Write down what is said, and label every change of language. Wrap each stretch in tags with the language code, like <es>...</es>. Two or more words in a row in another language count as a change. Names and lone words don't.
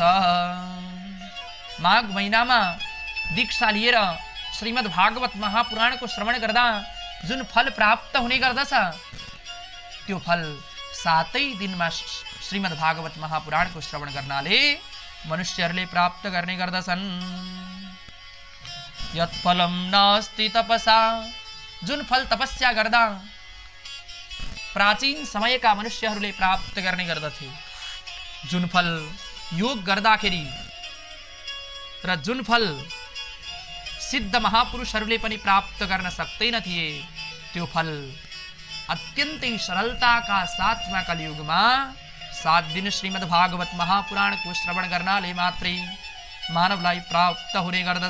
<ne>माघ महिनामा दीक्षा लिएर श्रीमद् भागवत महापुराणको श्रवण गर्दा जुन फल प्राप्त हुने गर्दछ त्यो फल 7 दिनमा श्रीमद् भागवत महापुराणको श्रवण गर्नाले मनुष्यहरूले प्राप्त गर्ने गर्दछन्।</ne> <sa>यत्फलम नास्ति तपसा,</sa> <ne>जुन फल तपस्या गर्दा प्राचीन समयका मनुष्यहरूले प्राप्त गर्ने गर्दथे, जुन फल योग गर्दाखेरि र जुन फल सिद्ध महापुरुषहरूले पनि प्राप्त गर्न सक्दैन थिए, त्यो फल अत्यन्तै सरलताका साथमा कलियुगमा 7 दिन श्रीमद् भागवत महापुराणको श्रवण गर्नाले मात्रै मानवलाई प्राप्त हुने गर्दछ।</ne>